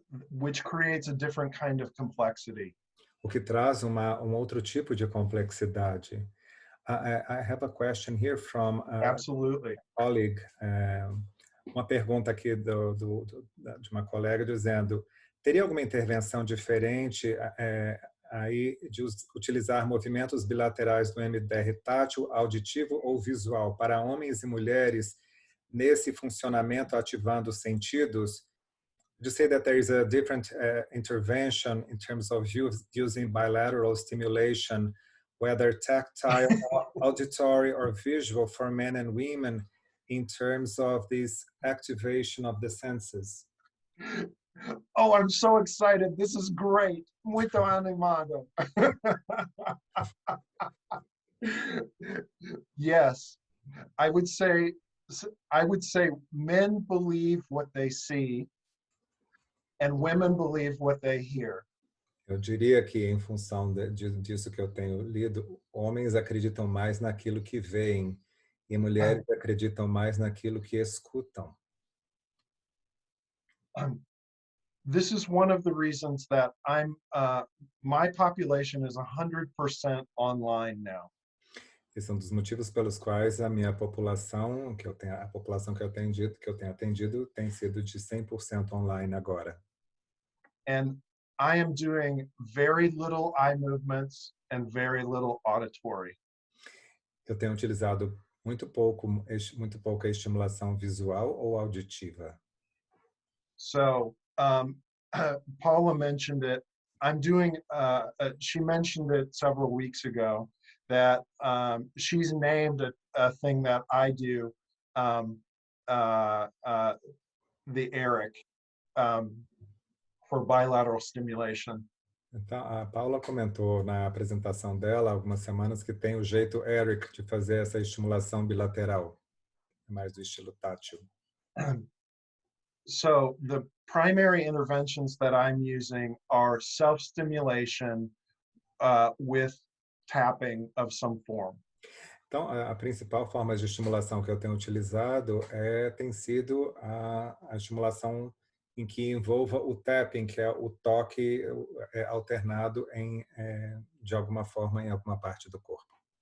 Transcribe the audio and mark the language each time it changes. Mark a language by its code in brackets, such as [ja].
[en] Which creates a different kind of complexity. [pt] O que traz outro tipo de complexidade. [en] I have a question here from Absolutely. a colleague. [pt] Uma pergunta aqui de uma colega dizendo: teria alguma intervenção diferente aí de utilizar movimentos bilaterais do EMDR tátil, auditivo ou visual para homens e mulheres nesse funcionamento ativando os sentidos? [en] Would you say that there is a different intervention in terms of using bilateral stimulation, whether tactile, auditory, or visual for men and women in terms of this activation of the senses? Oh, I'm so excited. This is great. [pt] Muito animado. [en] Yes, I would say men believe what they see and women believe what they hear. [pt] Eu diria que, em função disso que eu tenho lido, homens acreditam mais naquilo que veem e mulheres acreditam mais naquilo que escutam. [en] This is one of the reasons that my population is 100% online now. [pt] Esse é um dos motivos pelos quais a população que eu tenho atendido tem sido de 100% online agora. [en] And I am doing very little eye movements and very little auditory. [pt] Eu tenho utilizado muito pouca estimulação visual ou auditiva. [en] So Paula mentioned it. I'm doing. She mentioned it several weeks ago that she's named a thing that I do, the Eric. For bilateral stimulation. [pt] Então, a Paula comentou na apresentação dela há algumas semanas que tem o jeito Eric de fazer essa estimulação bilateral, mais do estilo tátil. [en] So the primary interventions that I'm using are self-stimulation with tapping of some form. [pt] Então, a principal forma de estimulação que eu tenho utilizado tem sido a estimulação em que envolva o tapping, que é o toque alternado de alguma forma em alguma parte do corpo.